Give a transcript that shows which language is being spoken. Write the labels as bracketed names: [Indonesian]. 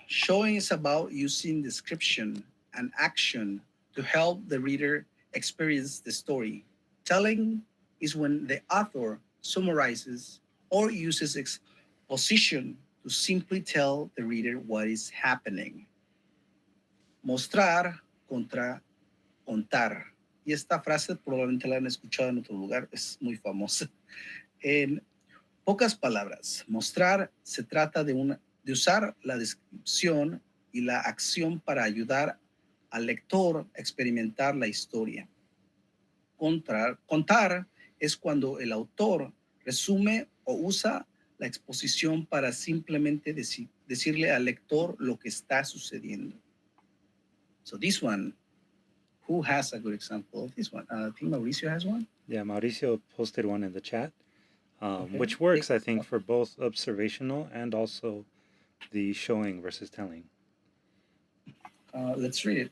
[English] Showing is about using description and action to help the reader experience the story. Telling is when the author summarizes or uses exposition to simply tell the reader what is happening. [Spanish] Mostrar contra contar. Y esta frase probablemente la han escuchado en otro lugar, es muy famosa. En pocas palabras, mostrar se trata de usar la descripción y la acción para ayudar al lector a experimentar la historia. Contar es cuando el autor resume o usa la exposición para simplemente decirle al lector lo que está sucediendo. [English] So this one, who has a good example of this one? I think Mauricio has one. Yeah, Mauricio posted one in the chat, Okay. which works, I think, for both observational and also the showing versus telling. Let's read it.